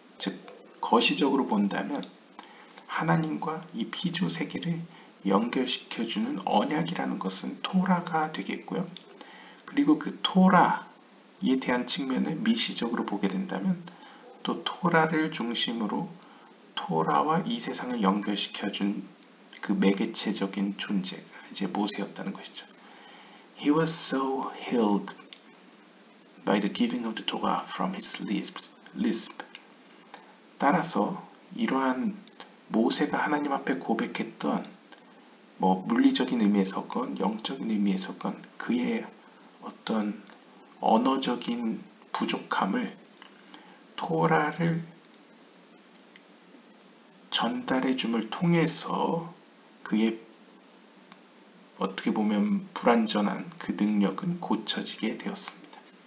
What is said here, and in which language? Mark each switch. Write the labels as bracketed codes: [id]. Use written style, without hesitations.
[ko] 즉 거시적으로 본다면 하나님과 이 피조 세계를 연결시켜주는 언약이라는 것은 토라가 되겠고요. 그리고 그 토라에 대한 측면을 미시적으로 보게 된다면 또 토라를 중심으로 토라와 이 세상을 연결시켜준 그 매개체적인 존재가 이제 모세였다는 것이죠. [en] He was so healed by the giving of the Torah from his lips. [ko] 따라서 이러한 모세가 하나님 앞에 고백했던 물리적인 의미에서건 영적인 의미에서건 그의 어떤 언어적인 부족함을 토라를 전달해 줌을 통해서 그의 어떻게 보면 불완전한 그 능력은 고쳐지게 되었습니다.